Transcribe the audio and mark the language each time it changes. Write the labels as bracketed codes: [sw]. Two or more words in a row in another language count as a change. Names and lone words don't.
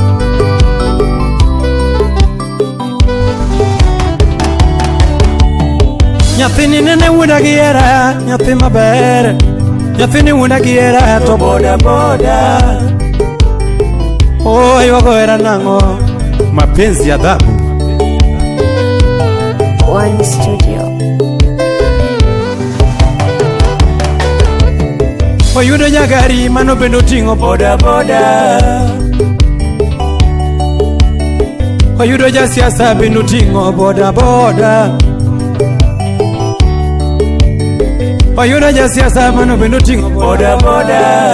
[luo] Nyathini ne wunda gi hera, nyathi maber, nyathini wunda gi hera to boda boda. Oh, yuago hera nang'o, [sw] mapenzi ya dhabu. [luo] One Studio. Oyudo jagari mano bendo tingo boda boda, oyudo jasiasa bendo tingo boda boda, oyudo jasiasa mano bendo tingo boda boda,